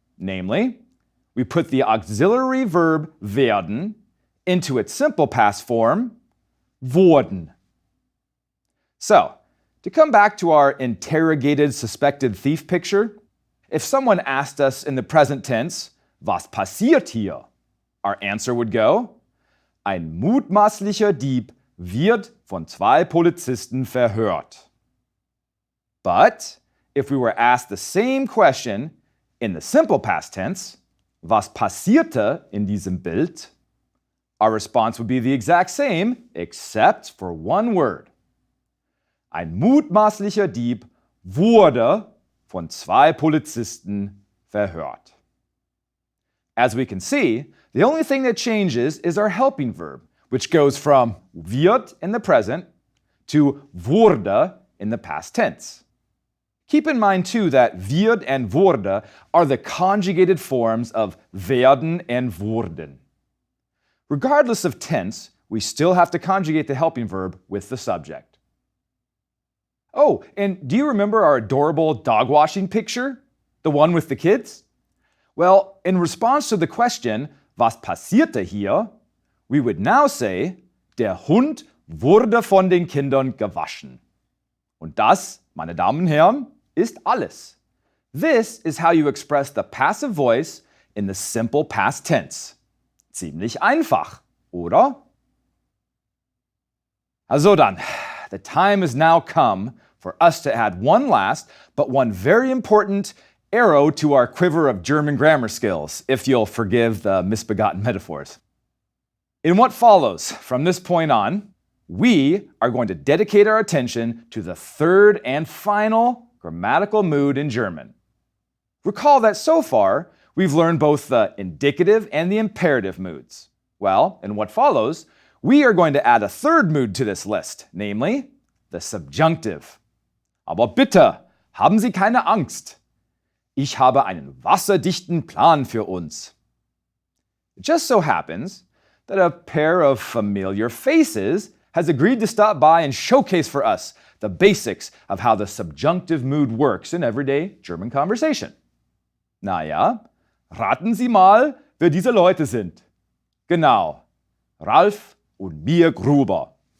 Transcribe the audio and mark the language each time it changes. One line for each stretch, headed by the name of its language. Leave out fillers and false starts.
English: Namely, we put the auxiliary verb werden into its simple past form, wurden. So, to come back to our interrogated suspected thief picture, if someone asked us in the present tense,
German: was passiert hier?
English: Our answer would go,
German: ein mutmaßlicher Dieb wird von zwei Polizisten verhört.
English: But if we were asked the same question in the simple past tense,
German: was passierte in diesem Bild?
English: Our response would be the exact same, except for one word.
German: Ein mutmaßlicher Dieb wurde von zwei Polizisten verhört.
English: As we can see, the only thing that changes is our helping verb, which goes from wird in the present to wurde in the past tense. Keep in mind, too, that wird and wurde are the conjugated forms of werden and wurden. Regardless of tense, we still have to conjugate the helping verb with the subject. Oh, and do you remember our adorable dog washing picture? The one with the kids? Well, in response to the question,
German: was passierte hier?
English: We would now say,
German: der Hund wurde von den Kindern gewaschen. Und das, meine Damen und Herren, ist alles.
English: This is how you express the passive voice in the simple past tense.
German: Ziemlich einfach, oder? Also dann,
English: the time has now come for us to add one last, but one very important arrow to our quiver of German grammar skills, if you'll forgive the misbegotten metaphors. In what follows from this point on, we are going to dedicate our attention to the third and final grammatical mood in German. Recall that so far, we've learned both the indicative and the imperative moods. Well, in what follows, we are going to add a third mood to this list, namely the subjunctive.
German: Aber bitte, haben Sie keine Angst. Ich habe einen wasserdichten Plan für uns.
English: It just so happens that a pair of familiar faces has agreed to stop by and showcase for us the basics of how the subjunctive mood works in everyday German conversation.
German: Na ja, raten Sie mal, wer diese Leute sind. Genau, Ralf und Mia Gruber.